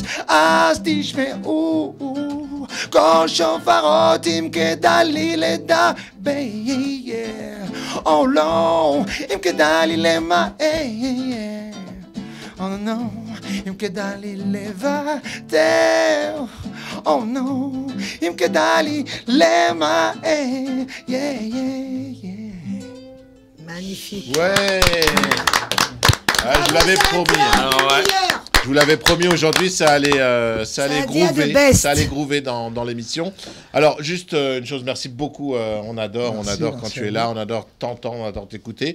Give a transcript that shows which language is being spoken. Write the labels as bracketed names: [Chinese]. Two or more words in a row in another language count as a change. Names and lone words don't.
[Hebrew] אז תשמעו כל שופרות אם כדאי לי לדבר או לא, אם כדאי לי למהר או לא, אם כדאי לי לוותר או לא, אם כדאי לי למהר. [French] Magnifique. Ouais. Ah, je vous l'avais promis. Alors, ouais. Je vous l'avais promis aujourd'hui, ça allait groover dans l'émission. Alors, juste une chose, merci beaucoup. On adore quand tu es là, on adore t'entendre, on adore t'écouter.